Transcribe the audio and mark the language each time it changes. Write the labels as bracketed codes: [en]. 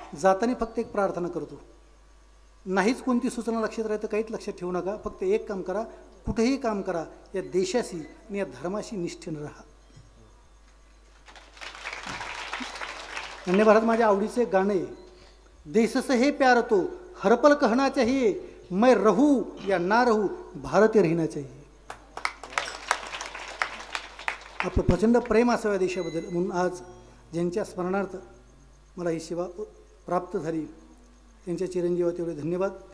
[mr] जाताना फक्त एक प्रार्थना करतो. नाहीच कोणती सूचना लक्षात राहतं, काहीच लक्षात ठेवू नका. फक्त एक काम करा, कुठेही काम करा, या देशाशी आणि या धर्माशी निष्ठेनं राहा. अन्य भारत माझ्या आवडीचे गाणं आहे. [hi] देशस हे प्यार तो हरपल कहना चाहिए, मैं रहू या ना रहू भारतीय रहना चाहिए. [mr] आपलं प्रचंड प्रेम असावं या देशाबद्दल. म्हणून आज ज्यांच्या स्मरणार्थ मला ही सेवा प्राप्त झाली त्यांच्या चिरंजीवा तेवढे धन्यवाद.